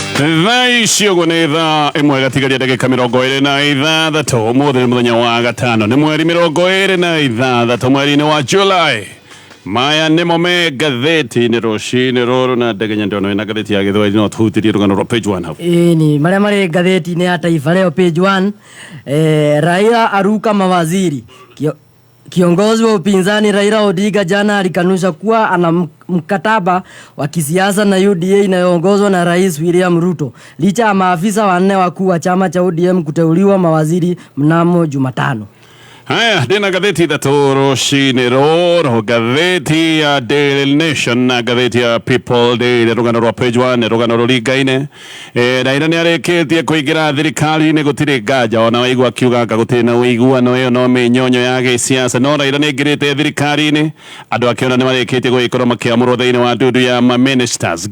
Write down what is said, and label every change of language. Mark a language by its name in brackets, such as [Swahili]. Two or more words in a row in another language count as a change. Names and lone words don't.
[Kikuyu] Icio gå nä thaa ĩmwe gatigaria ndagĩka 26 ũmũthĩ nĩ mũthenya wa gatano nĩ mweri 26 mweri-inĩ wa July. Maya nĩmo me ngathĩti-inĩ rũcinĩ rũrũ na ndegenya ndĩona wĩna ngathĩti ya Gĩthwaĩri no tũhutĩrie rũgano rwa page 1 hau. Ni marĩa marĩ ngathĩti-inĩ ya Taifa Leo page 1. Raila [Swahili] aruka mawaziri. Kiongozi wa upinzani Raila Odinga jana alikanusha kuwa ana mkataba wa kisiasa na UDA inayoongozwa na Rais William Ruto licha ya maafisa wanne wakuu wa chama cha ODM kuteuliwa mawaziri mnamo Jumatano. Haya, [Kikuyu] ndina gatheti ithatũ rũcinĩ rũrũ, gatheti ya Daily Nation na gatheti ya People Daily. Rũgano rwa page 1 nĩ rũgano rũringaine. Raila nĩ arĩkĩtie kũingĩra thirikari-inĩ, gũtirĩ nganja ona waigua akiuga gũtirĩ na ũiguano ĩyo no mĩnyonyo ya gĩsiasa, no Raila nĩ aingĩrĩte thirikari-inĩ, andũ akĩona nĩ marĩkĩtie gũgĩkorwo makĩamũrwo thĩinĩ wa ndundu ya ministers.